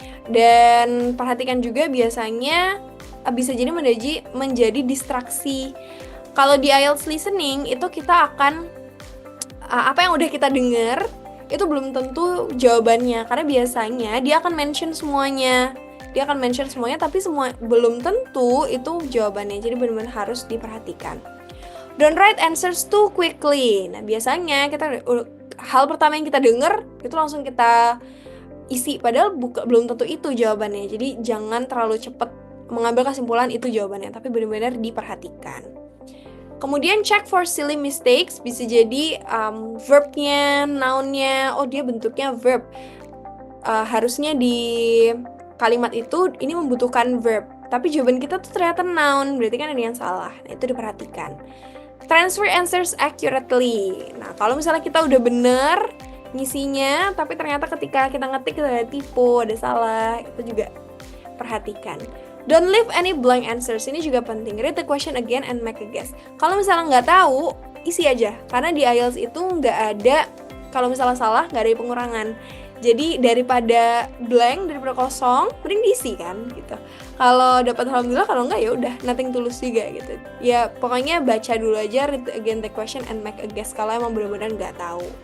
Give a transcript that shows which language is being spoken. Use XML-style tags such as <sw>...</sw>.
<id>Dan perhatikan juga biasanya bisa jadi menjadi distraksi. Kalau di IELTS listening itu kita akan apa yang udah kita dengar itu belum tentu jawabannya. Karena biasanya dia akan mention semuanya. Tapi semua belum tentu itu jawabannya. Jadi benar-benar harus diperhatikan.</id> <en>Don't write answers too quickly.</en> <id>Nah, biasanya hal pertama yang kita dengar itu langsung kita isi, padahal belum tentu itu jawabannya. Jadi jangan terlalu cepat mengambil kesimpulan itu jawabannya, tapi benar-benar diperhatikan. Kemudian</id> <en>check for silly mistakes.</en> <id>Bisa jadi verbnya, nounnya, dia bentuknya verb. Harusnya di kalimat itu ini membutuhkan verb, tapi jawaban kita tuh ternyata noun, berarti kan ada yang salah. Nah, itu diperhatikan.</id> <en>Transfer answers accurately.</en> <id>Nah, kalau misalnya kita udah bener ngisinya, tapi ternyata ketika kita ngetik kita ada tipu, ada salah, itu juga perhatikan.</id> <en>Don't leave any blank answers.</en> <id>Ini juga penting.</id> <en>Read the question again and make a guess.</en> <id>Kalau misalnya nggak tahu, isi aja. Karena di IELTS itu nggak ada, kalau misalnya salah, nggak ada pengurangan. Jadi daripada blank, daripada kosong, mending diisi kan gitu. Kalau dapat alhamdulillah, kalau enggak ya udah nothing tulus juga gitu. Ya pokoknya baca dulu aja,</id> <en>read again the question and make a guess</en> <id>kalau emang benar-benar nggak tahu.</id>